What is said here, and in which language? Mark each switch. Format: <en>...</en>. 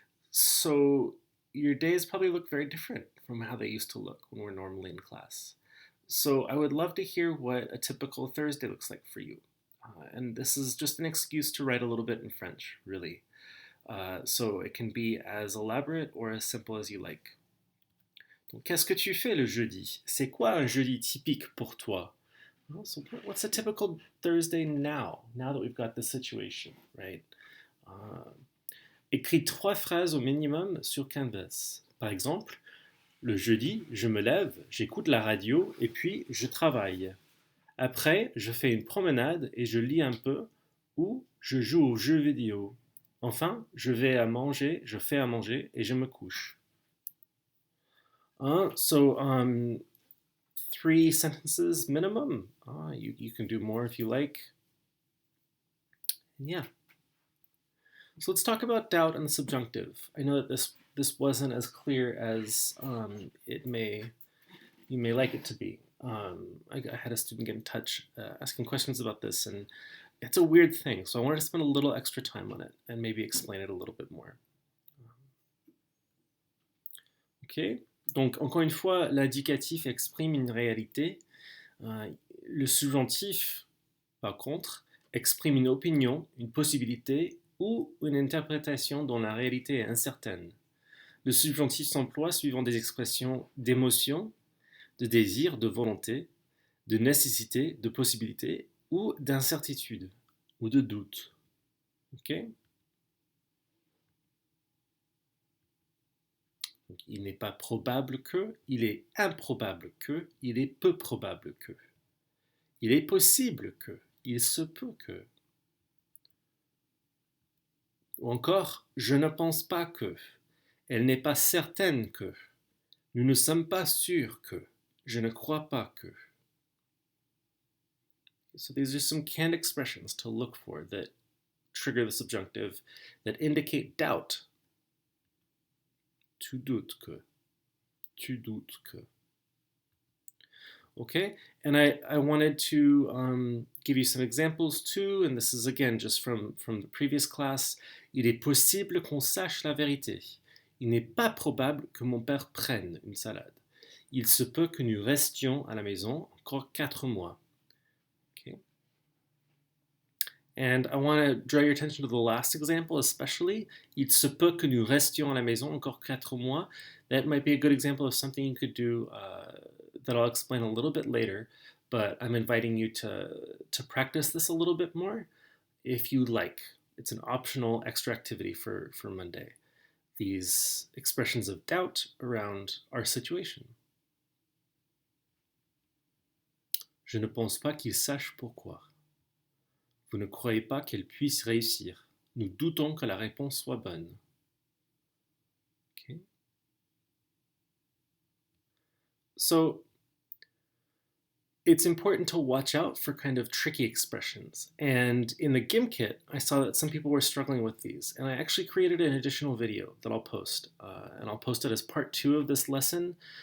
<en>So your days probably look very different from how they used to look when we're normally in class. So I would love to hear what a typical Thursday looks like for you. And this is just an excuse to write a little bit in French, really. So it can be as elaborate or as simple as you like.</en> <fr>Donc, qu'est-ce que tu fais le jeudi? C'est quoi un jeudi typique pour toi?</fr> <en>Well, so what's a typical Thursday now that we've got this situation, right?</en> <fr>Écris 3 phrases au minimum sur Canvas. Par exemple, le jeudi, je me lève, j'écoute la radio et puis je travaille. Après, je fais une promenade et je lis un peu ou je joue aux jeux vidéo. Enfin, je fais à manger et je me couche.</fr> <en>So, 3 sentences minimum. You can do more if you like. Yeah. So let's talk about doubt and the subjunctive. I know that this wasn't as clear as you may like it to be. I had a student get in touch asking questions about this, and it's a weird thing. So I wanted to spend a little extra time on it and maybe explain it a little bit more. Ok.</en> <fr>Donc encore une fois, l'indicatif exprime une réalité. Le subjonctif, par contre, exprime une opinion, une possibilité ou une interprétation dont la réalité est incertaine. Le subjonctif s'emploie suivant des expressions d'émotion, de désir, de volonté, de nécessité, de possibilité ou d'incertitude ou de doute. Ok? Donc, il n'est pas probable que, il est improbable que, il est peu probable que. Il est possible que, il se peut que. Ou encore, je ne pense pas que, elle n'est pas certaine que, nous ne sommes pas sûrs que, je ne crois pas que.</fr> <en>So these are some canned expressions to look for that trigger the subjunctive, that indicate doubt.</en> <fr>Tu doutes que. Tu doutes que.</fr> <en>Okay, and I wanted to give you some examples too, and this is again just from the previous class.</en> <fr>Il est possible qu'on sache la vérité. Il n'est pas probable que mon père prenne une salade. Il se peut que nous restions à la maison encore 4 mois.</fr> <en>Okay. And I want to draw your attention to the last example especially.</en> <fr>Il se peut que nous restions à la maison encore 4 mois.</fr> <en>That might be a good example of something you could do that I'll explain a little bit later, but I'm inviting you to practice this a little bit more if you like. It's an optional extra activity for Monday. These expressions of doubt around our situation.</en> <fr>Je ne pense pas qu'il sache pourquoi. Vous ne croyez pas qu'elle puisse réussir. Nous doutons que la réponse soit bonne.</fr> <en>Okay. So, it's important to watch out for kind of tricky expressions. And in the GIM kit, I saw that some people were struggling with these. And I actually created an additional video that I'll post. And I'll post it as part 2 of this lesson.</en>